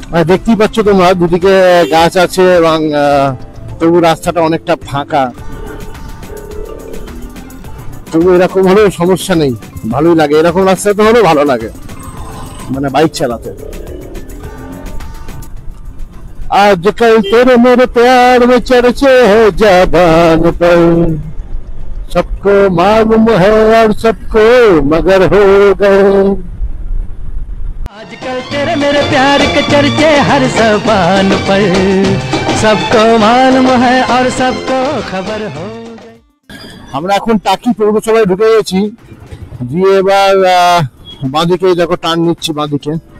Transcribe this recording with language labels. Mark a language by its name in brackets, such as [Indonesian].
[Bangla] দেখতেই পাচ্ছ তোমরা দুদিকে গাছ আছে এবং তবু রাস্তাটা অনেকটা ফাঁকা। তবু এরকম হলেও সমস্যা নেই, ভালোই লাগে, এরকম রাস্তাতে হলেও ভালো লাগে মানে বাইক চালাতে। [Hindi] आजकल तेरे मेरे प्यार में चर्चे है ज़बान पर, सबको मालूम है और सबको मगर हो गए। आजकल तेरे मेरे प्यार के चर्चे हर ज़बान पर, सबको मालूम है और सबको खबर हो गई। [Bangla] আমরা এখন টাকি পৌরসভায় ঢুকে গেছি, দিয়ে এবার বাঁদিকে দেখো টার্ন নিচ্ছি বাঁদিকে।